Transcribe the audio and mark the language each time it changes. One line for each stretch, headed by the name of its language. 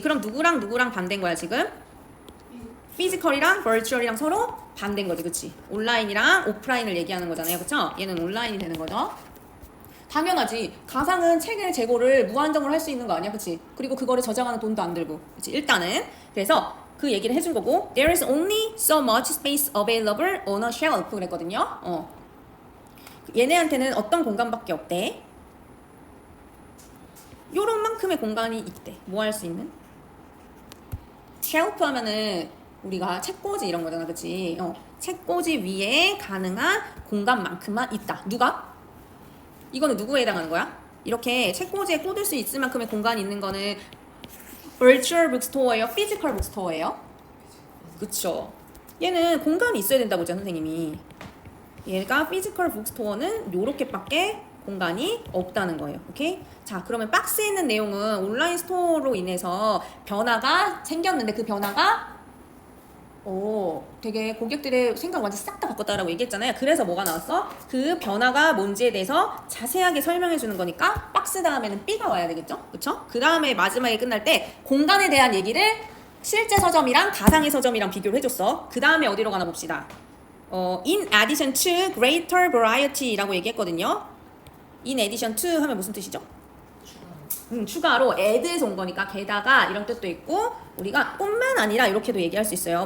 Korean: 그럼 누구랑 반대인 거야 지금? 피지컬이랑 virtual이랑 서로 반대인 거지, 그치? 온라인이랑 오프라인을 얘기하는 거잖아요, 그쵸? 얘는 온라인이 되는 거죠. 당연하지. 가상은 책의 재고를 무한정으로 할 수 있는 거 아니야, 그치? 그리고 그거를 저장하는 돈도 안 들고, 그치? 일단은 그래서 그 얘기를 해준 거고,
English: there is only so much space available on a shelf
Korean: 그랬거든요. 얘네한테는 어떤 공간밖에 없대? 요런 만큼의 공간이 있대. 뭐 할 수 있는? 쉘프 하면은 우리가 책꽂이 이런 거잖아, 그치? 책꽂이 위에 가능한 공간만큼만 있다. 누가? 이거는 누구에 해당하는 거야? 이렇게 책꽂이에 꽂을 수 있을 만큼의 공간이 있는 거는 virtual bookstore예요? physical bookstore예요? 그쵸? 얘는 공간이 있어야 된다고 했잖아, 선생님이. 얘가 physical bookstore는 요렇게밖에 공간이 없다는 거예요. 오케이? 자, 그러면 박스에 있는 내용은 온라인 스토어로 인해서 변화가 생겼는데 그 변화가 되게 고객들의 생각 완전 싹 다 바꿨다라고 얘기했잖아요. 그래서 뭐가 나왔어? 그 변화가 뭔지에 대해서 자세하게 설명해 주는 거니까 박스 다음에는 B가 와야 되겠죠? 그쵸? 그 다음에 마지막에 끝날 때 공간에 대한 얘기를 실제 서점이랑 가상의 서점이랑 비교를 해줬어. 그 다음에 어디로 가나 봅시다.
English: In addition to greater variety라고
Korean: 얘기했거든요. In addition to 하면 무슨 뜻이죠? 추가로 add에서 온 거니까 게다가 이런 뜻도 있고 우리가 뿐만 아니라 이렇게도 얘기할 수 있어요.